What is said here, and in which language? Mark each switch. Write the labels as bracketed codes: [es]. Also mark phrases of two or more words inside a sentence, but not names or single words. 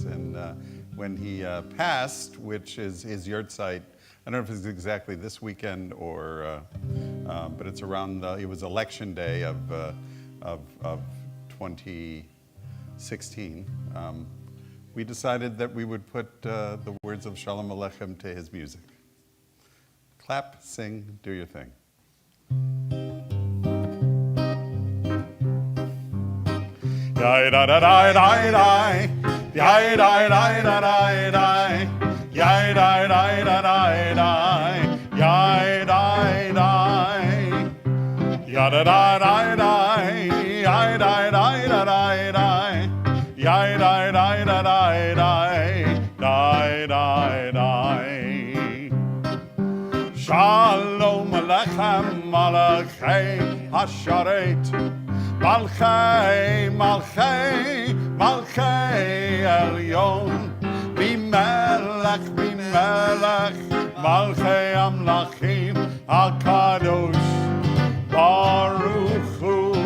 [en] And when he passed, which is his yahrzeit, I don't know if it's exactly this weekend or, but it's around, it was election day of 2016. We decided that we would put the words of Shalom Aleichem to his music. Clap, sing, do your thing. Yai da da da da da, yai da da da da da, yai da da da da da, yai da da, ya da da da da, yai da da da da da, yai da da da da da, da da. [he] שלום עליכם, מלאכי השרת, מלאכי, מלאכי, מלאכי עליון, ממלך, ממלך, מלכי המלכים, הקדוש, ברוך הוא,